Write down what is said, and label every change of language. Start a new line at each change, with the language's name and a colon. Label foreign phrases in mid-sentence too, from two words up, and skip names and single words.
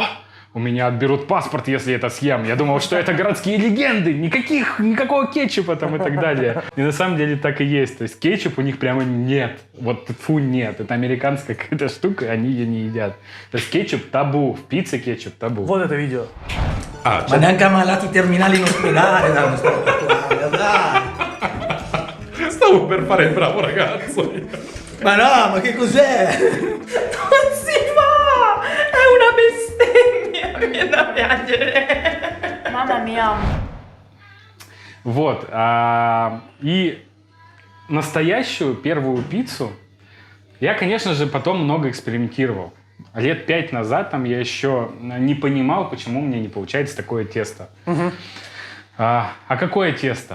Russian: У меня отберут паспорт, если это съем. Я думал, что это городские легенды. Никакого кетчупа и так далее. И на самом деле так и есть. То есть кетчуп у них прямо нет. Нет. Это американская какая-то штука, и они ее не едят. То есть кетчуп табу. В пицце кетчуп табу. Вот это видео.
Italian: Ma neanche ammalati terminali in ospedale danno sta portare, dai. Stavo per fare il bravo ragazzo. Ma no, ma che cos'è? Non si fa! È una bestemmia! Mi viene da piangere! Mamma mia!
Russian: Вот. И настоящую первую пиццу я, конечно же, потом много экспериментировал. Лет 5 назад я еще не понимал, почему мне не получается такое тесто. Угу. А какое тесто?